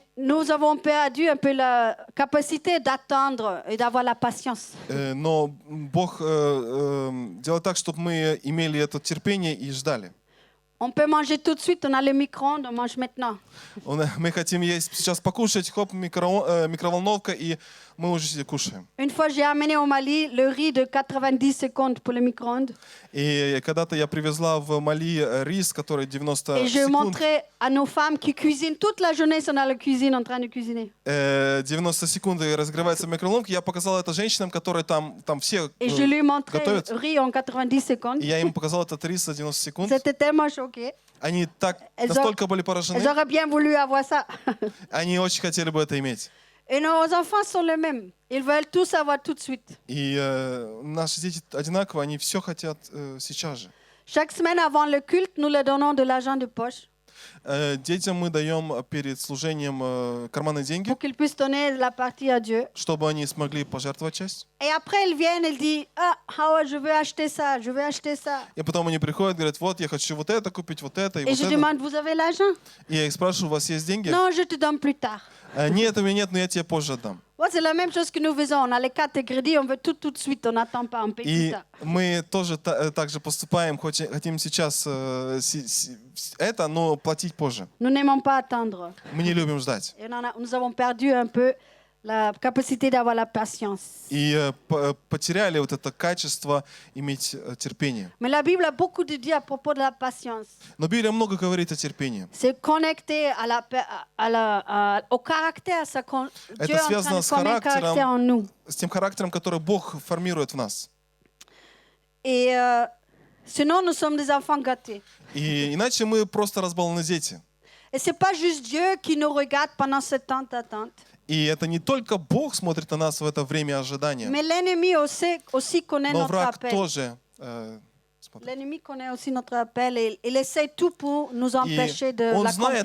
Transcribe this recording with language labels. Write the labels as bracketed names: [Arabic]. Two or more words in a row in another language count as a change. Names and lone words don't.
[French] Et nous avons perdu un peu la capacité d'attendre et d'avoir la patience. [Russian] Но Бог делает так, чтобы мы имели это терпение и ждали. [French] On peut manger tout de suite, on a le micro-ondes, on mange maintenant. [Russian] Мы хотим есть сейчас покушать, хоп, микроволновка, и мы уже кушаем. [French] Une fois, j'ai amené au Mali le riz de 90 secondes pour le micro-ondes. [Russian] И когда-то я привезла в Мали рис, который 90 [French] Et je [Russian] секунд, [French] montrais à nos femmes qui cuisinent toute la journée, ils sont dans la cuisine en train de cuisiner. [Russian] 90 секунд и разогревается в микроволновке. Я показал это женщинам, которые там все [French] Et je lui montrais [Russian] готовят. [French] le riz en 90 secondes. [Russian] И я им показал этот рис за 90 секунд. [French] C'était tellement choqué. [Russian] Они так [French] Elles [Russian] настолько были [French] Elles [Russian] поражены, [French] auraient bien voulu avoir ça. [Russian] они очень хотели бы это иметь. [French] Et nos enfants sont les mêmes. Ils veulent tout savoir tout de suite. [Russian] И наши дети одинаковые, они все хотят сейчас же. [French] Chaque semaine avant le culte, nous leur donnons de l'argent de poche [Russian] Детям мы даем перед служением карманные деньги, [French] pour qu'ils puissent donner la partie à Dieu. [Russian] чтобы они смогли пожертвовать часть. [French] Et après, ils viennent, ils disent ah, je veux acheter ça, je veux acheter ça. [Russian] И потом они приходят, говорят, вот я хочу вот это купить, вот это и [French] Et [Russian] вот [French] je [Russian] это. [French] demande, vous avez l'argent? [Russian] И я их спрашиваю, у вас есть деньги? [French] Non, je te donne plus tard. [Russian] Нет, у меня нет, но я тебе позже отдам. [French] Ouais, c'est la même chose que nous faisons. On a les cartes de crédit, on veut tout de suite, on n'attend pas, on paye plus [Russian] И [French] tard. [Russian] мы тоже так же поступаем, хотим сейчас это, но платить позже. [French] Nous n'aimons pas attendre. [Russian] Мы не любим ждать. [French] Et nous avons perdu un peu la capacité d'avoir la patience. [Russian] И потеряли вот это качество иметь терпение. [French] Mais la Bible a beaucoup de dit à propos de la patience. [Russian] Но Библия много говорит о терпении. [French] C'est connecté au caractère. Dieu est en train [Russian] связано [French] de [Russian] с [French] former un [Russian] характером. [French] caractère en nous. [Russian] С тем характером, который Бог формирует в нас. [French] Et sinon, nous sommes des enfants gâtés. [Russian] И иначе мы просто разбалованные дети. [French] Et c'est pas juste Dieu qui nous regarde pendant ce temps d'attente. [Russian] И это не только Бог смотрит на нас в это время ожидания, [French] Mais l'ennemi aussi connaît [Russian] но [French] notre [Russian] враг [French] appel. [Russian] тоже смотрит. [French] L'ennemi connaît aussi notre appel et il essaie tout pour nous [Russian] И [French] empêcher de [Russian] он знает